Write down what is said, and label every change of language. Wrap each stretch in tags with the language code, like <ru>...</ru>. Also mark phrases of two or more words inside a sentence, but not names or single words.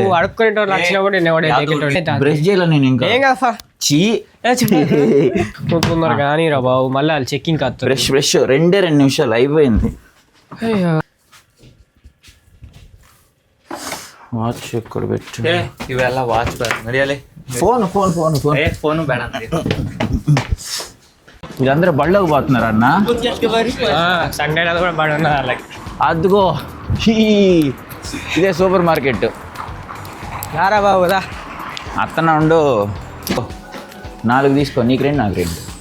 <te>అడుక్కునే వచ్చినా కూడా బ్రష్ చేయాలి నేను. ఇంకా ఏం కాదు తొందర కానీ రా బాబు, మళ్ళీ వాళ్ళు చెక్కింగ్ కాదు. బ్రష్ 2 నిమిషాలు అయిపోయింది. వాచ్ ఎక్కడ పెట్టు?</te> <kn>ಇವೆಲ್ಲ ವಾಚ್ ಬೇಡ ನಡಿಯಲೇ.</kn> <te>ఫోన్</te> <kn>ఫోన్ ಬೇಡ.</kn> <te>వీళ్ళందరూ బళ్ళకు పోతున్నారు అన్న. సండే కూడా బాగా ఉన్నది వాళ్ళకి. అదిగో ఇదే</te> <en>super market.</en> <te>రారా బాబు రా. అత్తన ఉండు, 4 తీసుకో. నీకు 2 నాకు 2.</te>